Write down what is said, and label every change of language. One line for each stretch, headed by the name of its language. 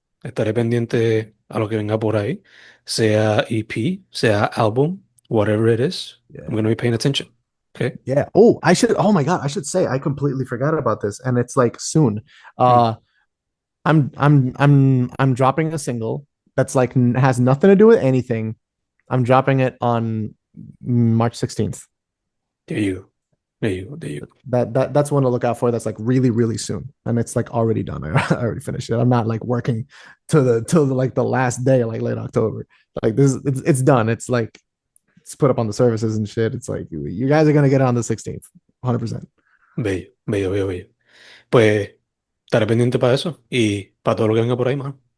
Spanish: Estaré pendiente a lo que venga por ahí, sea EP, sea album,
English: whatever it is. I'm Yeah. gonna be paying attention. Okay. Yeah. Oh, I should. Oh my God, I should say I completely forgot about this, and it's like soon. Hmm. Uh, I'm dropping a single that's like has nothing to do with anything. I'm dropping it on March 16th. There you go. There you go. There you go. That's one to look out for. That's like really soon, and it's like already done. I already finished it. I'm not like working till the like the last day, like late October. Like this, it's done. It's like it's put up on the services and shit. It's like you guys are gonna get it on the 16th, 100%.
Spanish: Bello, bello, bello, bello. Pues estaré pendiente para eso y para todo lo que venga por ahí,
English: man.